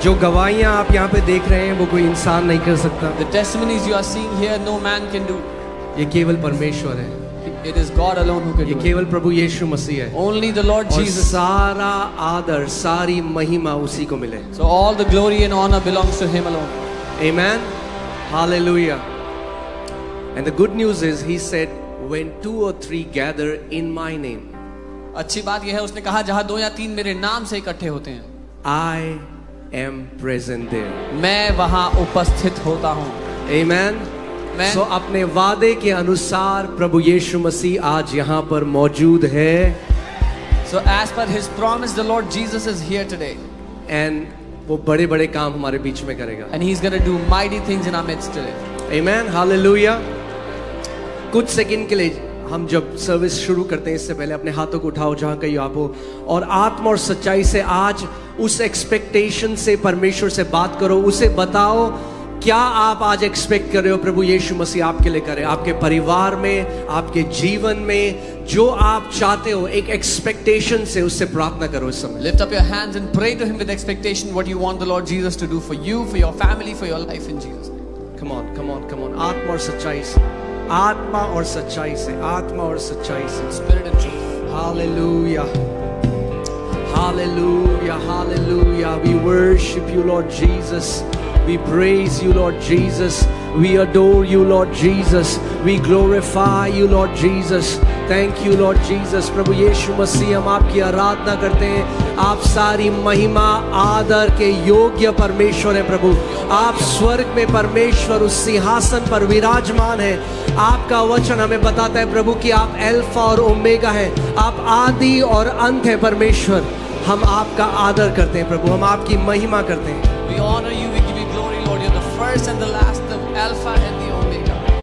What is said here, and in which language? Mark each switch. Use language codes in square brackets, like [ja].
[hi] जो गवाहियाँ आप यहाँ पे देख रहे हैं वो कोई इंसान नहीं कर सकता। [en] The testimonies you are seeing here, no man can do. [hi] ये केवल परमेश्वर है। [en] It is God alone who can [hi] ये [en] do it. [hi] केवल प्रभु यीशु मसीह है। [en] Only the Lord [hi] और [en] Jesus. [hi] सारा आदर, सारी महिमा उसी को मिले। [en] So all the glory and honor belongs to Him alone. Amen. Hallelujah. And the good news is, he said, when 2 or 3 gather in my name, [hi] अच्छी बात यह है, उसने कहा जहाँ 2 या 3 मेरे नाम से इकट्ठे होते हैं, [en] I am present there. [hi] मैं वहाँ उपस्थित होता हूँ। [en] Amen. Amen. [hi] So अपने वादे के अनुसार प्रभु यीशु मसीह आज यहाँ पर मौजूद है। [en] So as per His promise, the Lord Jesus is here today, [hi] And वो बड़े बड़े काम हमारे बीच में करेगा। [en] and He's going to do mighty things in our midst today. Amen. Hallelujah. [hi] कुछ सेकंड के लिए हम जब सर्विस शुरू करते हैं, इससे पहले अपने हाथों को उठाओ जहां कहीं आप हो, और आत्मा और सच्चाई से आज उस एक्सपेक्टेशन से परमेश्वर से बात करो। उसे बताओ क्या आप आज एक्सपेक्ट कर रहे हो प्रभु यीशु मसीह आपके लिए करे, आपके परिवार में, आपके जीवन में, जो आप चाहते हो एक एक्सपेक्टेशन से उससे प्रार्थना करो इस समय। [en] Lift up your hands and pray to Him with expectation what you want the Lord Jesus to do for you, for your family, for your life in Jesus' name. Come on, come on, come on. [hi] आत्मा और सच्चाई से, आत्मा और सच्चाई से, आत्मा और सच्चाई से। [en] Spirit and truth. Hallelujah. Hallelujah. Hallelujah. We worship you, Lord Jesus. We praise you, Lord Jesus. We adore you, Lord Jesus. We glorify you, Lord Jesus. Thank you, Lord Jesus. [hi] प्रभु यीशु मसीह, हम आपकी आराधना करते हैं। आप सारी महिमा आदर के योग्य परमेश्वर हैं प्रभु। आप स्वर्ग में परमेश्वर उस सिंहासन पर विराजमान हैं। आपका वचन हमें बताता है प्रभु कि आप अल्फा और ओमेगा हैं। आप आदि और अंत हैं परमेश्वर। हम आपका आदर करते हैं प्रभु, हम आपकी महिमा करते हैं। [en] We honor you, we give you glory, Lord. You're the first and the last, the Alpha and the Omega.